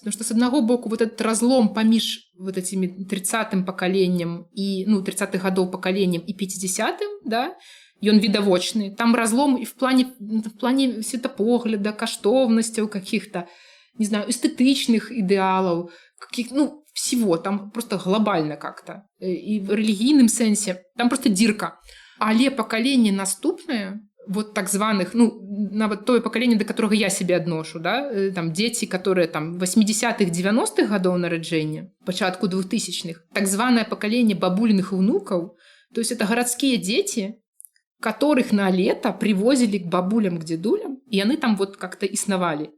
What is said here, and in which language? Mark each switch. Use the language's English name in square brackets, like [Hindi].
[Belarusian] Потому што з аднаго боку вот этот разлом паміж вот этими 30-м пакаленнем і, ну, 30-х гадоў пакаленнем і 50-м, да, ён відавочны. Там разлом і в плане светапогляда, каштоўнасцяў каких-то, не знаю, эстетычных ідэалаў, ну, [Russian] всего, там просто глобально как-то. [Belarusian] И в релігійным сэнсе, там просто дірка. Але пакаленне наступнае, вот так званых, [Russian] ну, нават тое пакаленне, до которого я себе адношу, да, там дети, которые там 80-х, 90-х годов нараджэння, пачатку 2000-х, так званое поколение бабулиных внуков, то есть это городские дети, которых на лето привозили к бабулям, к дедулям, и они там вот как-то иснавали.